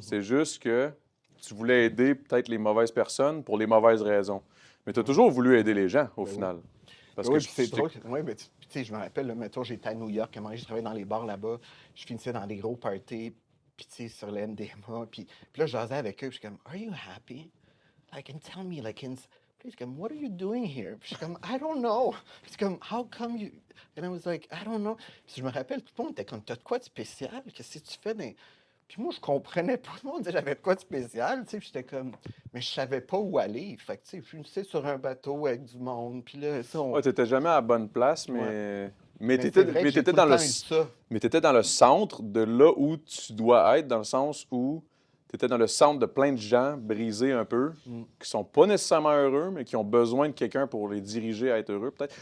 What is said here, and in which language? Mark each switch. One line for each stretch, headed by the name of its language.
French: C'est juste que tu voulais aider peut-être les mauvaises personnes pour les mauvaises raisons. Mais tu as toujours voulu aider les gens, au final. Parce que c'est drôle. Oui, mais tu sais, je me rappelle, mettons, j'étais à New York, à un moment donné, je travaillais dans les bars là-bas, je finissais dans des gros parties, puis tu sais, sur le MDMA, puis là, je jasais avec eux, puis je suis comme,
English: Are you happy? Like, and tell me, like,
French: puis je suis comme,
English: What are you doing here? Puis je suis comme, I don't know.
French: Puis c'est comme,
English: How come you... And I was like, I don't know.
French: Puis je me rappelle, tout le monde était comme, t'as de quoi de spécial? Qu'est-ce que tu fais? Puis moi, je comprenais pas. Tout le monde disait, j'avais de quoi de spécial, tu sais. Puis j'étais comme, mais je savais pas où aller. Fait que, tu sais, je finissais sur un bateau avec du monde. Puis là, ça, Ouais, t'étais jamais à la bonne place, mais... Ouais. Mais t'étais dans le centre de là où tu dois être, dans le sens où t'étais dans le centre de plein de gens brisés un peu, qui sont pas nécessairement heureux, mais qui ont besoin de quelqu'un pour les diriger à être heureux, peut-être.